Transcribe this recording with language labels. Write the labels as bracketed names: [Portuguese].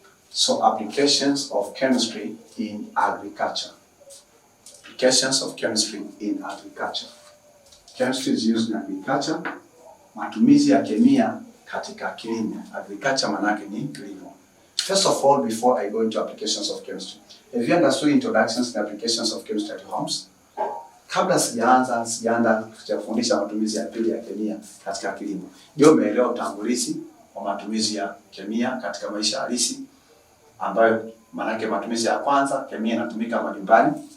[English] So applications of chemistry in agriculture. Applications of chemistry in agriculture. Chemistry is used in agriculture. [Swahili] Matumizi ya kemia katika kilimo. Agriculture manake ni kilimo. [English] First of all, before I go into applications of chemistry, have you understood introductions and applications of chemistry at homes? [Swahili] Kabla sijaanza kufundisha matumizi ya pili ya kemia katika kilimo. Ndio umeelewa utangulizi wa matumizi ya kemia katika maisha halisi, ambayo manake matumizi ya kwanza kemia inatumika majumbani.